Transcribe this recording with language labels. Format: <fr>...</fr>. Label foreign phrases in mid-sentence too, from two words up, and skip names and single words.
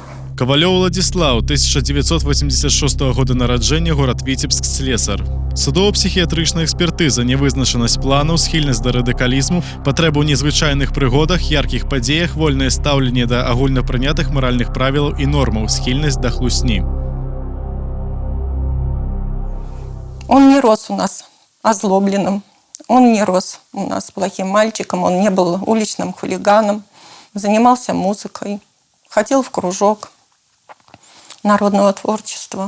<be>Ковалёў Уладзіслаў, 1986 года нараджэння, горад Віцебск, слесар. Судова-псіхіятрычная экспертыза, невызначанасць планаў, схільнасць да радыкалізму, патрэба ў незвычайных прыгодах, яркіх падзеях, вольнае стаўленне да агульнапрынятых маральных правілаў і нормаў, схільнасць да хлусні.</be> <ru>Он не рос у нас озлобленным, он не рос у нас плохим мальчиком, он не был уличным хулиганом, занимался музыкой, ходил в кружок народного творчества.</ru>